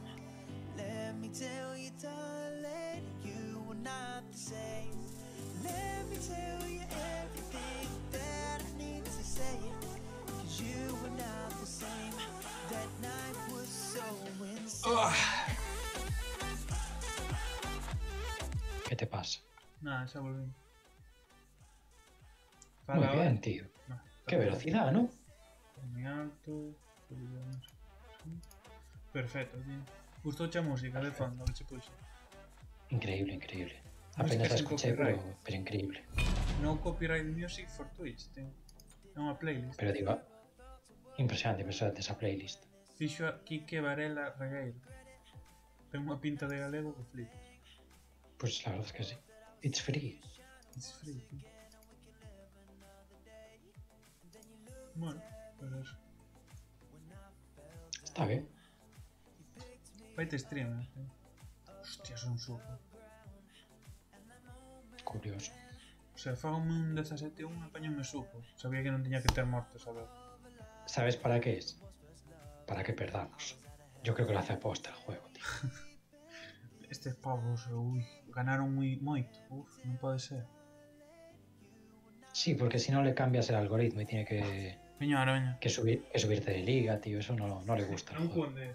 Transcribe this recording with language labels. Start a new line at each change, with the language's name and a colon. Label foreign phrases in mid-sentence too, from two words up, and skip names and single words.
English: Let me tell you, darling, you were not the same. Let me tell you everything that I need to say. 'Cause you were not the same. That night was so insane.
Spanish: ¿Qué te pasa? Nada, se volvió. Muy Para bien, ahora. tío. No, está Qué bien. velocidad, ¿no? Muy alto. Perfecto, tío.
Galician: Gustouche a música de fondo que se puso.
Spanish: Increíble, increíble. Música Apenas la sin escuché, copyright. pero increíble.
English: No copyright music for Twitch,
Galician: tío. É unha playlist.
Spanish: Pero digo, impresionante, impresionante esa playlist.
Galician: Fixo a Quique Varela Regueiro. Ten unha pinta de galego que flipas.
Spanish: Pues la verdad es que sí.
English: It's free. It's free,
Spanish: tío. Bueno, pues eso. Está bien.
Galician: Vaite stream, tío. Hostia, son suco. Curioso.
Spanish: O sea,
Galician: fágame un 17-1 apañame suco. Sabía que non tiña que ter mortes, a ver.
Spanish: ¿Sabes para qué es? Para que perdamos. Yo creo que lo hace aposta el juego, tío.
Galician: Estes pavos, ui, ganaron moito. Uf, non pode ser.
Spanish: Sí, porque si no le cambias el algoritmo y tiene que
Galician: Veña, ahora, veña.
Spanish: subirte de liga, tío. Eso no le gusta al
Galician: Non
Spanish: juego.
Galician: cundes.